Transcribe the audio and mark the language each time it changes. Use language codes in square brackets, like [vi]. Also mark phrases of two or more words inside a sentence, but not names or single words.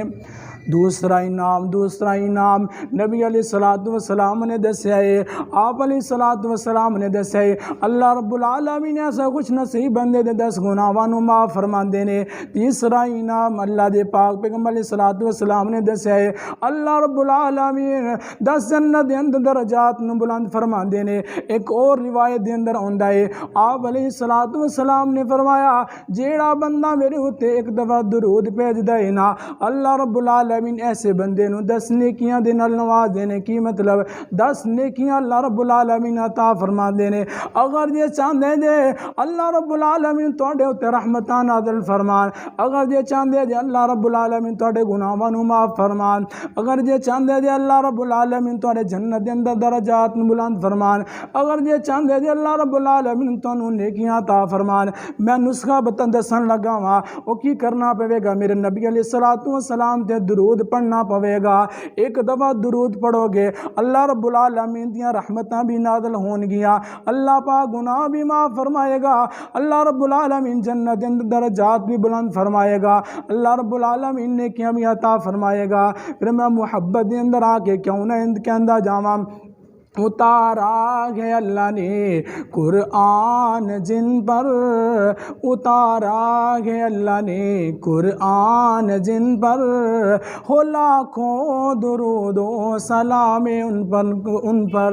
[pa] دوسرا انعام نبی [ar] علیہ الصلوۃ والسلام [pa] نے دسیا ہے، آپ [ar] علیہ الصلوۃ والسلام [pa] نے دسیا ہے [ar] اللہ رب العالمین [pa] ایسا خوش نصیب بندے دے 10 گناہاں نو معاف فرما دینے۔ تیسرا انعام اللہ دے پاک پیغمبر [ar] علیہ الصلوۃ والسلام [pa] نے دسیا ہے [ar] اللہ رب العالمین [pa] 10 جنت دے اندر درجات نو بلند فرما دینے۔ ایک اور روایت دے اندر ہوندا ہے آپ [ar] علیہ الصلوۃ والسلام [pa] نے فرمایا جیڑا بندہ میرے اوتے ایک دفعہ درود بھیج دے نا [ar] اللہ رب العالمین [pa] ایسے بندے نو 10 نیکیاں دے نال نواز دینے۔ کی مطلب 10 نیکیاں [ar] اللہ رب العالمین [pa] عطا فرما دینے۔ اگر یہ چاہندے جے [ar] اللہ رب العالمین [pa] تواڈے اوتے رحمتاں نازل فرمان، اگر یہ چاہندے جے [ar] اللہ رب العالمین [pa] تواڈے گناہاں نو معاف فرمان، اگر یہ چاہندے جے [ar] اللہ رب العالمین [pa] تواڈے جنت دے اندر درجات نو بلند فرمان، اگر یہ چاہندے جے [ar] اللہ رب العالمین [pa] تانوں نیکیاں عطا فرمان، میں نسخہ دسن لگا وا او کی کرنا پوے گا۔ میرے نبی [ar] علیہ الصلوۃ والسلام [pa] تے درود پڑھنا پوے گا۔ ایک دفعہ درود پڑھو گے [ar] اللہ رب العالمین [pa] دیاں رحمتاں بھی نازل ہون گیاں، اللہ پاک گناہ بھی معاف فرمائے گا، [ar] اللہ رب العالمین [pa] جنت اندر درجات بھی بلند فرمائے گا، [ar] اللہ رب العالمین [pa] نیکیاں بھی عطا فرمائے گا۔ پھر میں محبت دے اندر آ کے کیوں نہ کہندا جاواں [ur] اتارا ہے اللہ نے قرآن جن پر، اتارا ہے اللہ نے قرآن جن پر، ہو لاکھوں درود و سلام ان پر۔